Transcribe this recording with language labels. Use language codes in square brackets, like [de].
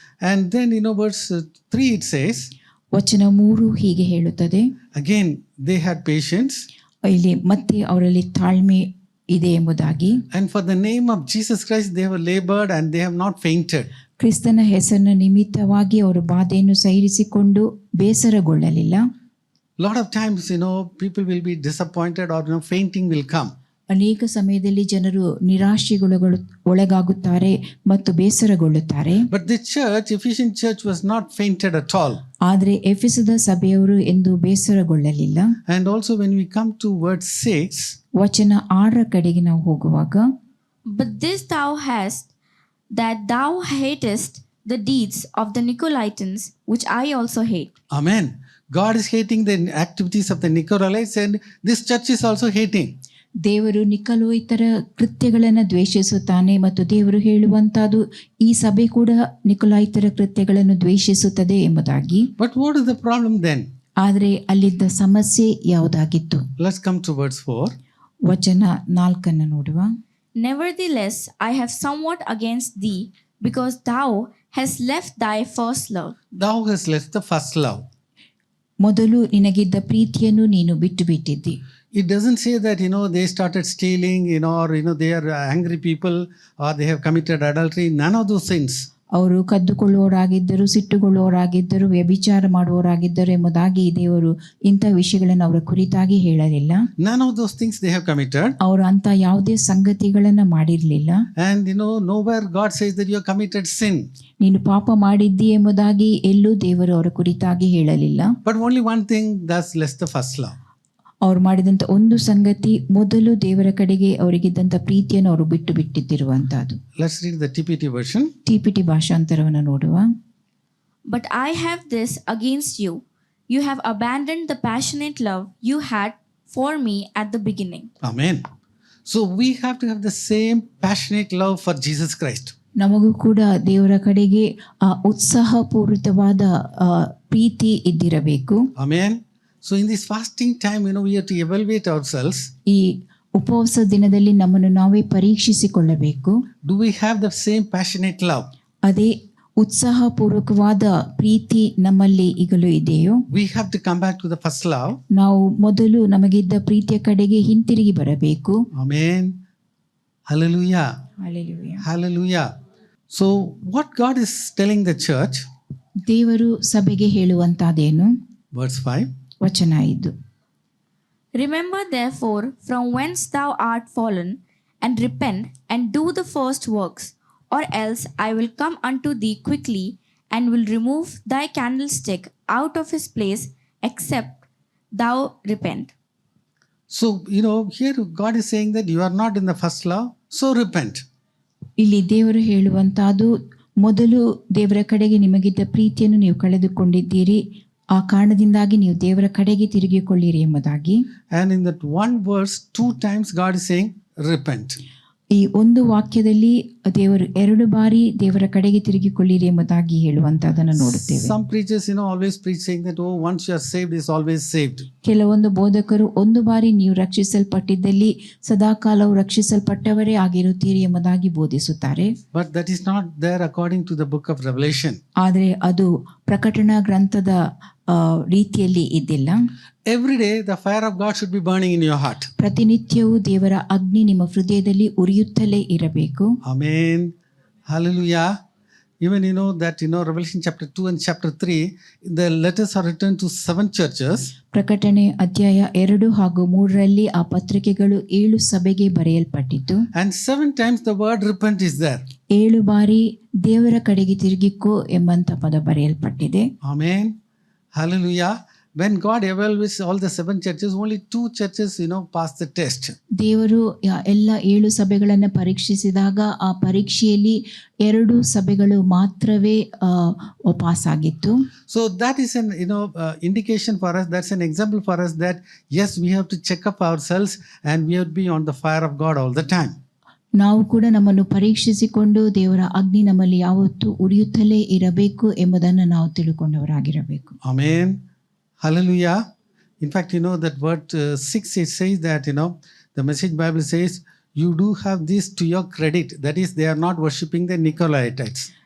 [en] And then, verse 3 it says, [kn] ವಚನ 3 ಹೀಗೆ ಹೇಳುತ್ತದೆ. [en] again, they had patience. [kn] ಇಲ್ಲಿ ಮತ್ತೆ ಅವರಲ್ಲಿ ತಾಳ್ಮೆ ಇದೆ ಎಂಬುದಾಗಿ. [en] And for the name of Jesus Christ, they have labored and they have not fainted. [kn] ಕ್ರಿಸ್ತನ ಹೆಸರಿನ ನಿಮಿತ್ತವಾಗಿ ಅವರು ಬಾಧೆಯನ್ನು ಸಹಿಸಿಕೊಂಡು ಬೇಸರಗೊಳ್ಳಲಿಲ್ಲ. [en] Lot of times, people will be disappointed or fainting will come. [kn] ಅನೇಕ ಸಮಯದಲ್ಲಿ ಜನರು ಒಳಗಾಗುತ್ತಾರೆ ಮತ್ತು ಬೇಸರಗೊಳ್ಳುತ್ತಾರೆ. [en] But the church, Ephesian church, was not fainted at all. [kn] ಆದರೆ ಎಫೆಸದ ಸಭೆಯವರು ಎಂದು ಬೇಸರಗೊಳ್ಳಲಿಲ್ಲ. [en] And also when we come to verse 6, [kn] ವಚನ 6 ಕಡೆಗೆ ನಾವು ಹೋಗುವಾಗ, [en] But this thou hast, that thou hatest the deeds of the Nicolaitans, which I also hate. Amen. God is hating the activities of the Nicolaites, and this church is also hating. [kn] ದೇವರು ನಿಕೊಲಾಯಿತರ ಕೃತ್ಯಗಳನ್ನು ದ್ವೇಷಿಸುತ್ತಾನೆ ಮತ್ತು ದೇವರು ಹೇಳುವಂತಹದ್ದು ಈ ಸಭೆ ಕೂಡ ನಿಕೊಲಾಯಿತರ ಕೃತ್ಯಗಳನ್ನು ದ್ವೇಷಿಸುತ್ತದೆ ಎಂಬುದಾಗಿ. [en] But what is the problem then? [kn] ಆದರೆ ಅಲ್ಲಿದ್ದ ಸಮಸ್ಯೆ ಯಾವುದಾಗಿತ್ತು? [en] Let's come to verse 4. [kn] ವಚನ 4 ನೋಡುವ. [en] Nevertheless, I have somewhat against thee, because thou hast left thy first love. Thou hast left the first love. [kn] ಮೊದಲು ನಿನಗಿದ್ದ ಪ್ರೀತಿಯನ್ನು ನೀನು ಬಿಟ್ಟು ಬಿಟ್ಟಿದ್ದಿ. [en] It doesn't say that, they started stealing, or, they are angry people or they have committed adultery. None of those sins. [kn] ಅವರು ಕದ್ದುಕೊಳ್ಳುವವರಾಗಿದ್ದರು, ಸಿಟ್ಟುಗೊಳ್ಳುವವರಾಗಿದ್ದರು, ವ್ಯಭಿಚಾರ ಮಾಡುವವರಾಗಿದ್ದರು ಎಂಬುದಾಗಿ ದೇವರು ಇಂಥ ವಿಷಯಗಳನ್ನು ಅವರ ಕುರಿತಾಗಿ ಹೇಳಲಿಲ್ಲ. [en] None of those things they have committed. [kn] ಅವರು ಅಂತ ಯಾವುದೇ ಸಂಗತಿಗಳನ್ನು ಮಾಡಿರಲಿಲ್ಲ. [en] And nowhere God says that you have committed sin. [kn] ನೀನು ಪಾಪ ಮಾಡಿದ್ದಿ ಎಂಬುದಾಗಿ ಎಲ್ಲೂ ದೇವರು ಅವರ ಕುರಿತಾಗಿ ಹೇಳಲಿಲ್ಲ. [en] But only one thing, thus left the first love. [kn] ಅವ್ರು ಮಾಡಿದಂಥ ಒಂದು ಸಂಗತಿ, ಮೊದಲು ದೇವರ ಕಡೆಗೆ ಅವರಿಗಿದ್ದಂಥ ಪ್ರೀತಿಯನ್ನು ಅವರು ಬಿಟ್ಟು ಬಿಟ್ಟಿದ್ದಿರುವಂತಹದ್ದು. [en] Let's read the TPT version. [kn] TPT ಭಾಷಾಂತರವನ್ನು ನೋಡುವ. [en] But I have this against you, you have abandoned the passionate love you had for me at the beginning. Amen. So we have to have the same passionate love for Jesus Christ. [kn] ನಮಗೂ ಕೂಡ ದೇವರ ಕಡೆಗೆ ಆ ಉತ್ಸಾಹಪೂರಿತವಾದ ಪ್ರೀತಿ ಇದ್ದಿರಬೇಕು. [en] Amen. So in this fasting time, we have to evaluate ourselves. [kn] ಈ ಉಪವಾಸ ದಿನದಲ್ಲಿ ನಮ್ಮನ್ನು ನಾವೇ ಪರೀಕ್ಷಿಸಿಕೊಳ್ಳಬೇಕು. [en] Do we have the same passionate love? [kn] ಅದೇ ಉತ್ಸಾಹಪೂರ್ವಕವಾದ ಪ್ರೀತಿ ನಮ್ಮಲ್ಲಿ ಈಗಲೂ ಇದೆಯೋ? [en] We have to come back to the first love. [kn] ನಾವು ಮೊದಲು ನಮಗಿದ್ದ ಪ್ರೀತಿಯ ಕಡೆಗೆ ಹಿಂತಿರುಗಿ ಬರಬೇಕು. [en] Amen. Hallelujah. Hallelujah. Hallelujah. So what God is telling the church? [kn] ದೇವರು ಸಭೆಗೆ ಹೇಳುವಂತಾದೇನು? [en] Verse 5. [kn] ವಚನ 5. [en] Remember therefore from whence thou art fallen, and repent, and do the first works, or else I will come unto thee quickly, and will remove thy candlestick out of his place, except thou repent. So, here God is saying that you are not in the first love, so repent. [kn] ಇಲ್ಲಿ ದೇವರು ಹೇಳುವಂತಹದ್ದು, ಮೊದಲು ದೇವರ ಕಡೆಗೆ ನಿಮಗಿದ್ದ ಪ್ರೀತಿಯನ್ನು ನೀವು ಕಳೆದುಕೊಂಡಿದ್ದೀರಿ, ಆ ಕಾರಣದಿಂದಾಗಿ ನೀವು ದೇವರ ಕಡೆಗೆ ತಿರುಗಿಕೊಳ್ಳಿರಿ ಎಂಬುದಾಗಿ. [en] And in that one verse, 2 times God is saying repent. [kn] ಈ ಒಂದು ವಾಕ್ಯದಲ್ಲಿ ದೇವರು 2 ಬಾರಿ ದೇವರ ಕಡೆಗೆ ತಿರುಗಿಕೊಳ್ಳಿರಿ ಎಂಬುದಾಗಿ ಹೇಳುವಂತದನ್ನು ನೋಡುತ್ತೇವೆ. [en] Some preachers, always preach saying that, once you are saved is always saved. [kn] ಕೆಲವೊಂದು ಬೋಧಕರು ಒಂದು ಬಾರಿ ನೀವು ರಕ್ಷಿಸಲ್ಪಟ್ಟಿದ್ದಲ್ಲಿ ಸದಾಕಾಲವು ರಕ್ಷಿಸಲ್ಪಟ್ಟವರೇ ಆಗಿರುತ್ತೀರಿ ಎಂಬುದಾಗಿ ಬೋಧಿಸುತ್ತಾರೆ. [en] But that is not there according to the book of Revelation. [kn] ಆದರೆ ಅದು ಪ್ರಕಟಣಾ ಗ್ರಂಥದ ರೀತಿಯಲ್ಲಿ ಇದ್ದಿಲ್ಲ. [en] Every day the fire of God should be burning in your heart. [kn] ಪ್ರತಿನಿತ್ಯವೂ ದೇವರ ಅಗ್ನಿ ನಿಮ್ಮ ಹೃದಯದಲ್ಲಿ ಉರಿಯುತ್ತಲೇ ಇರಬೇಕು. [en] Amen. Hallelujah. Even that Revelation chapter 2 and chapter 3, the letters are written to 7 churches. [kn] ಪ್ರಕಟಣೆ ಅಧ್ಯಾಯ 2 ಹಾಗೂ 3ರಲ್ಲಿ ಆ ಪತ್ರಿಕೆಗಳು 7 ಸಭೆಗೆ ಬರೆಯಲ್ಪಟ್ಟಿತು. [en] And 7 times the word repent is there. [kn] 7 ಬಾರಿ ದೇವರ ಕಡೆಗೆ ತಿರುಗಿಕೋ ಎಂಬಂತ ಪದ ಬರೆಯಲ್ಪಟ್ಟಿದೆ. [en] Amen. Hallelujah. when God evaluates all the 7 churches, only 2 churches, passed the test. [kn] ದೇವರು ಎಲ್ಲ 7 ಸಭೆಗಳನ್ನು ಪರೀಕ್ಷಿಸಿದಾಗ ಆ ಪರೀಕ್ಷೆಯಲ್ಲಿ 2 ಸಭೆಗಳು ಮಾತ್ರವೇ ಪಾಸ್ ಆಗಿತ್ತು. [en] So that is an indication for us. That's an example for us that yes, we have to check up ourselves and we have to be on the fire of God all the time. [kn] ನಾವು ಕೂಡ ನಮ್ಮನ್ನು ಪರೀಕ್ಷಿಸಿಕೊಂಡು ದೇವರ ಅಗ್ನಿ ನಮ್ಮಲ್ಲಿ ಯಾವತ್ತೂ ಉರಿಯುತ್ತಲೇ ಇರಬೇಕು ಎಂಬುದನ್ನು ನಾವು ತಿಳ್ಕೊಂಡವರಾಗಿರಬೇಕು. [en] Amen. Hallelujah. In fact, that word 6, it says that, the Message Bible says, you do have this to your credit. That is, they are not worshipping the Nicolaitites.